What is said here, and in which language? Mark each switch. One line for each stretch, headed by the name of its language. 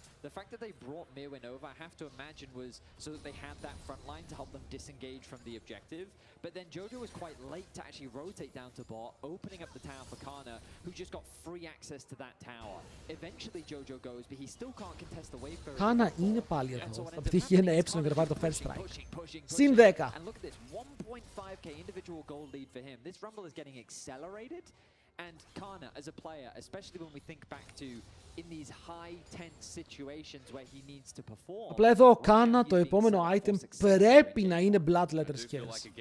English: The fact that they brought Mirwin over, I have to imagine, was so that they had that front line to help them disengage from the objective. But then Jojo was quite late to actually rotate down to bot, opening up the tower for Kana, who just got free access to that tower. Eventually Jojo goes, but he still can't contest the wave for
Greek: Kana είναι πάλι εδώ. Θα πετύχει ένα έψιλο για να πάρει το first strike. Συν 10.
English: And look at this, 1.5k individual gold lead for him. This rumble is getting accelerated. And Kana, as a player, especially when we think back to in these high tense situations where he needs to perform.
Greek: Απλά εδώ ο Κάνα το επόμενο item πρέπει να είναι Bloodletter Skills.